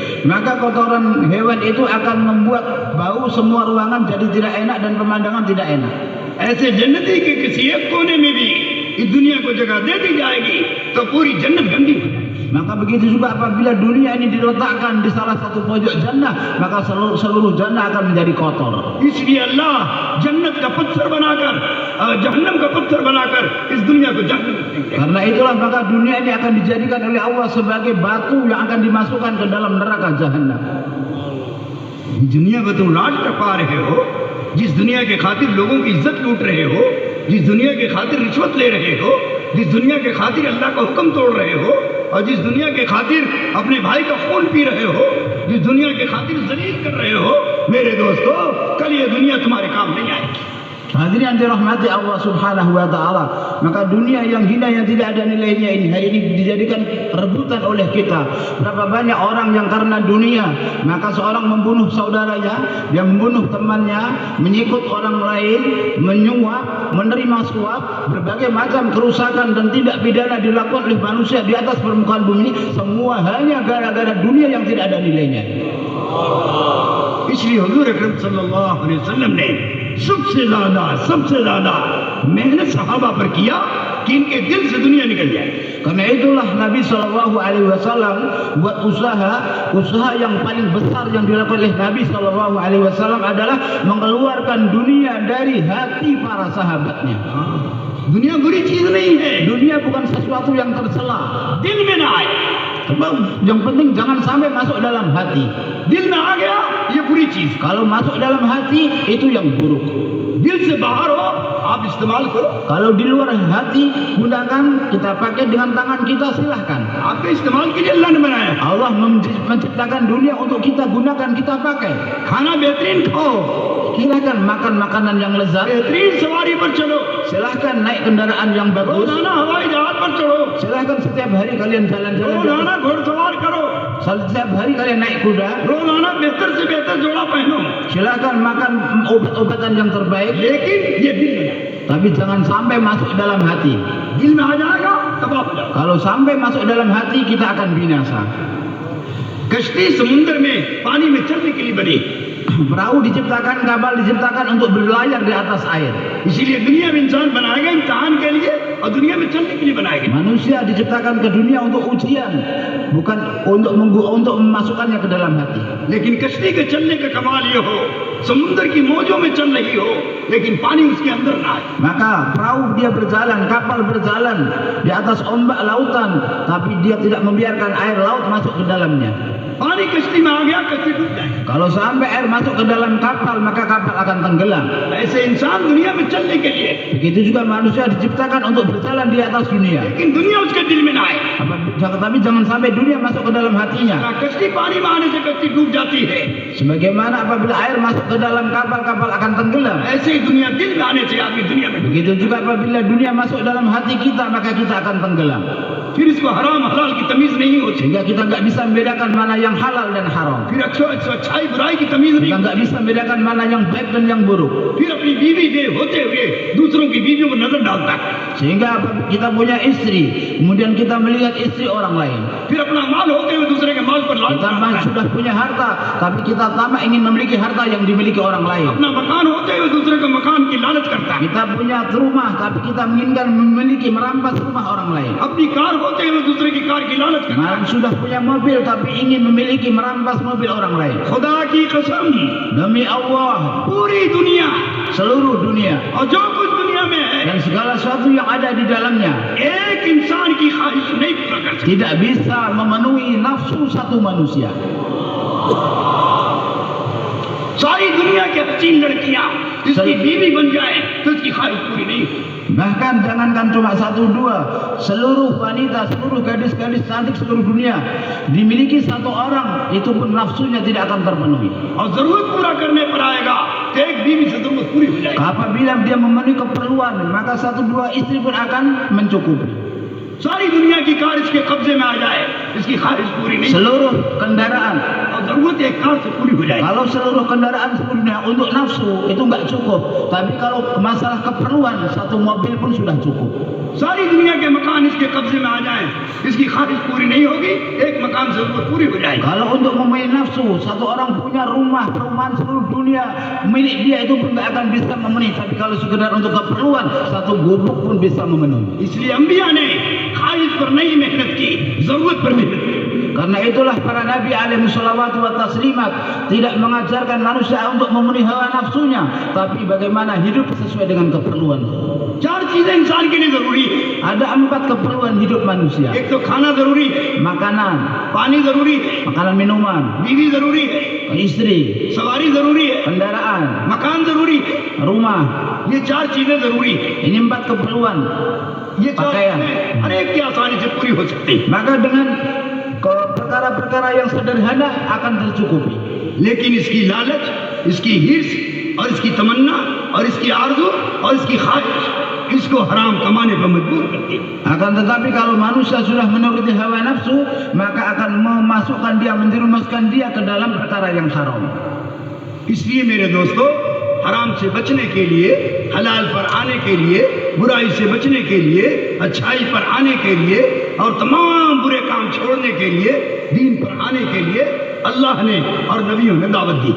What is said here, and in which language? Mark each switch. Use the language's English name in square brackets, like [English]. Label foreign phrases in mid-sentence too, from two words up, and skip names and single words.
[Indonesian] Maka kotoran hewan itu akan membuat bau semua ruangan jadi tidak enak dan pemandangan tidak enak. [Hindi] ऐसे जन्नती के किसी एक कोने में भी इस दुनिया को जगह दे दी जाएगी तो पूरी जन्नत गंदी हो जाएगी। [Indonesian] Maka begitu juga apabila dunia ini diletakkan di salah satu pojok jannah, maka seluruh jannah akan menjadi kotor. [Hindi] इसलिए अल्लाह जन्नत का पत्थर बनाकर जहन्नम का पत्थर बनाकर इस दुनिया को जहन्नम में फेंक देगा। [Indonesian] Karena itulah maka dunia ini akan dijadikan oleh Allah sebagai batu yang akan dimasukkan ke dalam neraka jahannam. [Hindi] दुनिया को तुम राज टपा रहे हो, जिस दुनिया के खातिर लोगों की इज्जत लूट रहे हो, जिस दुनिया के खातिर रिश्वत ले रहे हो, जिस दुनिया के खातिर अल्लाह का हुक्म तोड़ रहे हो, और जिस दुनिया के खातिर अपने भाई का खून पी रहे हो, जिस दुनिया के खातिर जलील कर रहे हो, मेरे दोस्तों कल ये दुनिया तुम्हारे काम नहीं आएगी। [Indonesian] Hadirin yang dirahmati Allah [Arabic] سبحانه وتعالى, [Indonesian] maka dunia yang hina yang tidak ada nilainya ini hari ini dijadikan rebutan oleh kita. Berapa banyak orang yang karena dunia, maka seorang membunuh saudaranya, dia membunuh temannya, menyikut orang lain, menyuap, menerima suap, berbagai macam kerusakan dan tindak pidana dilakukan oleh manusia di atas permukaan bumi ini, semua hanya gara-gara dunia yang tidak ada nilainya. [Hindi] इसलिए हुजूर अकरम [Arabic] صلى الله عليه وسلم [Hindi] ने सबसे ज्यादा मेहनत सहाबा पर किया कि इनके दिल से दुनिया निकल जाए। [Indonesian] Karena itulah Nabi [Arabic] صلى الله عليه وسلم [Indonesian] buat usaha yang paling besar yang dilakukan oleh Nabi [Arabic] صلى الله عليه وسلم [Indonesian] adalah mengeluarkan dunia dari hati para sahabatnya. [Hindi] दुनिया बुरी चीज नहीं है, [Indonesian] Dunia bukan sesuatu yang tercela. [Hindi] दिल में ना आए। [Indonesian] Sebab yang penting jangan sampai masuk dalam hati. [Hindi] दिल में आ गया ये बुरी चीज, [Indonesian] Kalau masuk dalam hati itu yang buruk. [Hindi] दिल से बाहर हो आप इस्तेमाल करो, [Indonesian] Kalau di luar hati gunakan, kita pakai dengan tangan kita, silahkan. [Hindi] आपके इस्तेमाल के लिए अल्लाह ने बनाया। [Indonesian] Allah menciptakan dunia untuk kita gunakan, kita pakai. [Hindi] खाना बेहतरीन खाओ, [Indonesian] Silahkan makan makanan yang lezat. [Hindi] बेहतरीन सवारी पर चलो, [Indonesian] Silahkan naik kendaraan yang bagus. [Hindi] रोजाना हवाई जहाज पर चढ़ो, [Indonesian] Silahkan setiap hari kalian jalan-jalan. [Hindi] रोजाना घुड़सवार करो, [Indonesian] Setiap hari kalian naik kuda. [Hindi] रोजाना बेहतर से बेहतर जोड़ा पहनो, [Indonesian] Silahkan makan obat-obatan yang terbaik. [Hindi] लेकिन ये दिल में आए। [Indonesian] Tapi jangan sampai masuk dalam hati. [Hindi] दिल में आ जाएगा तबाह हो जाएगा। [Indonesian] Kalau sampai masuk dalam hati, kita akan binasa. [Hindi] कश्ती समुद्र में पानी में चलने के लिए बनी, [Indonesian] Perahu diciptakan, kapal diciptakan untuk berlayar di atas air. [Hindi] इसीलिए दुनिया में इंसान बनाया गया इम्तिहान के लिए और दुनिया में चलने के लिए बनाया गया। [Indonesian] Manusia diciptakan ke dunia untuk ujian, bukan untuk memasukkannya ke dalam hati. [Hindi] लेकिन कश्ती के चलने का कमाल ये हो, समुद्र की मौजों में चल रही हो लेकिन पानी उसके अंदर ना आए। [Indonesian] Maka perahu dia berjalan, kapal berjalan di atas ombak lautan, tapi dia tidak membiarkan air laut masuk ke dalamnya. [Hindi] पानी कश्ती में आ गया, कश्ती डूब जाए। [Indonesian] Kalau sampai air masuk ke dalam kapal, maka kapal akan tenggelam. [Hindi] ऐसे इंसान दुनिया में चलने के लिए, [Indonesian] Begitu juga manusia diciptakan untuk berjalan di atas dunia. [Hindi] लेकिन दुनिया उसके दिल में ना आए। [Indonesian] Tapi jangan sampai dunia masuk ke dalam hatinya. [Hindi] कश्ती पानी में आने से कश्ती डूब जाती है, [Indonesian] Sebagaimana apabila air masuk ke dalam kapal, kapal akan tenggelam. [Hindi] ऐसे ही दुनिया दिल में आने से आदमी दुनिया में। [Indonesian] Begitu juga apabila dunia masuk dalam hati kita, maka kita akan tenggelam. [Hindi] फिर इसको हराम हलाल की तमीज नहीं होती, [Indonesian] sehingga kita nggak bisa membedakan mana yang halal dan haram. [Hindi] फिर अच्छाई बुराई की तमीज नहीं [Indonesian] Kita [Hindi] होती, [Indonesian] nggak bisa membedakan mana yang baik dan yang buruk. [Hindi] फिर अपनी बीवी बे होते हुए दूसरों की बीवियों पर नजर डालता है, [Indonesian] Sehingga kita punya istri, kemudian kita melihat istri orang lain. [Hindi] फिर अपना माल होते हुए दूसरे के माल पर लालच [Indonesian] Kita [Hindi] करता है, [Indonesian] sudah punya harta, tapi kita tamak ingin memiliki harta yang dimiliki orang lain. [Hindi] अपना मकान होते हुए दूसरे के मकान की लालच करता है, [Indonesian] Kita punya rumah, tapi kita menginginkan memiliki merampas rumah orang lain. [Hindi] अपनी कार होते हुए दूसरे की कार की लालच करता है। [Indonesian] Sudah punya mobil, tapi ingin memiliki merampas mobil orang lain. [Hindi] खुदा की कसम, [Indonesian] Demi Allah, [Hindi] पूरी दुनिया [Indonesian] seluruh dunia [Hindi] और जो कुछ दुनिया में है, [Indonesian] dan segala sesuatu yang ada di dalamnya [Hindi] एक इंसान की ख्वाहिश नहीं पूरा कर सकता। [Indonesian] tidak bisa memenuhi nafsu satu manusia. [Hindi] सारी दुनिया की हसीन लड़कियां जिसकी बीवी बन जाए तो उसकी ख्वाहिश पूरी नहीं होती। [Indonesian] Bahkan jangankan cuma satu dua, seluruh wanita, seluruh gadis-gadis cantik seluruh dunia dimiliki satu orang, itu pun nafsunya tidak akan terpenuhi. [Hindi] और जरूरत पूरा करने पर आएगा तो एक बीवी से जरूरत पूरी हो जाएगी। [Indonesian] Apabila dia memenuhi keperluan, maka satu dua istri pun akan mencukupi. [Hindi] सारी दुनिया की कार इसके कब्जे में आ जाए, इसकी ख्वाहिश पूरी नहीं, [Indonesian] Seluruh kendaraan, [Hindi] और जरूरत एक कार से पूरी हो जाएगी। [Indonesian] kalau seluruh kendaraan seluruh dunia untuk nafsu itu nggak cukup, tapi kalau masalah keperluan satu mobil pun sudah cukup. [Hindi] सारी दुनिया के मकान इसके कब्जे में आ जाए, इसकी ख्वाहिश पूरी नहीं होगी, एक मकान से जरूरत पूरी हो जाएगी। [Indonesian] Kalau untuk memenuhi nafsu, satu orang punya rumah, perumahan seluruh dunia milik dia itu pun nggak akan bisa memenuhi. Tapi kalau sekedar untuk keperluan, satu gubuk pun bisa memenuhi. [Hindi] इसलिए अंबिया ने ख्वाहिश पर नहीं मेहनत की, जरूरत पर मेहनत की। [Indonesian] Karena itulah para nabi [Arabic] عليهم الصلوات والتسليمات [Indonesian] tidak mengajarkan manusia untuk memenuhi hawa nafsunya, tapi bagaimana hidup sesuai dengan keperluan. [Hindi] चार चीजें इंसान के लिए जरूरी है। [Indonesian] Ada 4 keperluan hidup manusia. [Hindi] एक तो खाना जरूरी है, [Indonesian] Makanan, [Hindi] पानी जरूरी है, [Indonesian] makanan minuman, [Hindi] बीवी जरूरी है, [Indonesian] istri, [Hindi] सवारी जरूरी है, [Indonesian] kendaraan, [Hindi] मकान जरूरी है। [Indonesian] rumah. [Hindi] ये चार चीजें जरूरी है। [Indonesian] Ini 4 keperluan. [Hindi] ये चार [Indonesian] pakaian. [Hindi] चीजें हर एक की आसानी से पूरी हो सकती है। [Indonesian] Maka dengan perkara-perkara yang sederhana akan tercukupi. [Hindi] लेकिन इसकी लालच, इसकी हिर्स और इसकी तमन्ना और इसकी आरज़ू और इसकी ख्वाहिश इसको हराम कमाने पर मजबूर करती है। [Indonesian] Akan tetapi kalau manusia sudah menuruti hawa nafsu, maka akan memasukkan dia, menjerumuskan dia ke dalam perkara yang haram. [Hindi] इसलिए मेरे दोस्तों, हराम से बचने के लिए, हलाल पर आने के लिए, बुराई से बचने के लिए, अच्छाई पर आने के लिए और तमाम बुरे काम छोड़ने के लिए, दीन पर आने के लिए अल्लाह ने और नबियों ने दावत दी।